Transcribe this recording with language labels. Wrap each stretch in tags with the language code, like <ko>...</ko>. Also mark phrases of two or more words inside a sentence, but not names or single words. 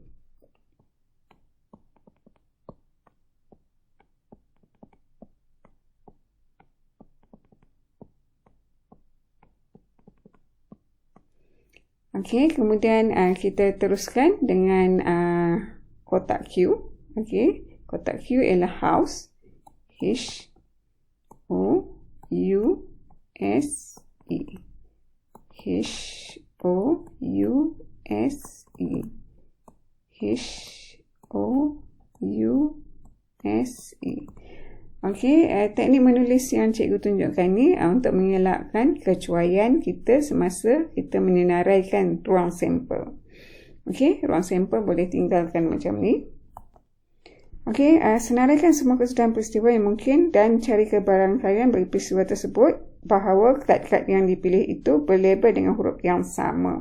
<ms>Okey, kemudian kita teruskan dengan kotak Q. Okey, kotak Q ialah house. H-O-U-S-E. H-O-U-S-E. H-O-U-S-E. Okey, teknik menulis yang cikgu tunjukkan ni untuk mengelakkan kecuaian kita semasa kita menyenaraikan ruang sampel. Okey, ruang sampel boleh tinggalkan macam ni. Okey, senaraikan semua kesudahan peristiwa yang mungkin dan cari kebarangkalian bagi peristiwa tersebut bahawa kad-kad yang dipilih itu berlabel dengan huruf yang sama.</ms>